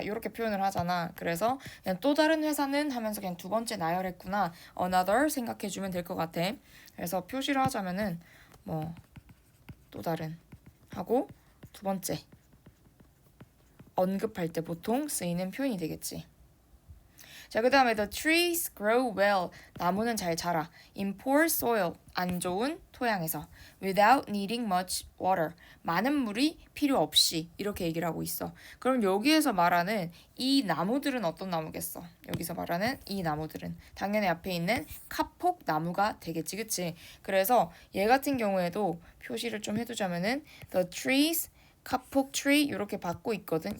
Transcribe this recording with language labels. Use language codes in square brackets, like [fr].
[ko] 이렇게 표현을 하잖아. 그래서 그냥 또 다른 회사는 하면서 그냥 두 번째 나열했구나. another 생각해주면 될 것 같아. 그래서 표시를 하자면은 뭐 또 다른 하고 두 번째 언급할 때 보통 쓰이는 표현이 되겠지. 자, 그 다음에 [en] the trees grow well. [ko] 나무는 잘 자라. [en] in poor soil. [ko] 안 좋은 토양에서. [en] without needing much water. [ko] 많은 물이 필요 없이 이렇게 얘기를 하고 있어. 그럼 여기에서 말하는 이 나무들은 어떤 나무겠어? 여기서 말하는 이 나무들은 당연히 앞에 있는 카폭 나무가 되겠지, 그치? 그래서 얘 같은 경우에도 표시를 좀 해두자면은 [en] the trees [ko] 카폭 트리 이렇게 받고 있거든.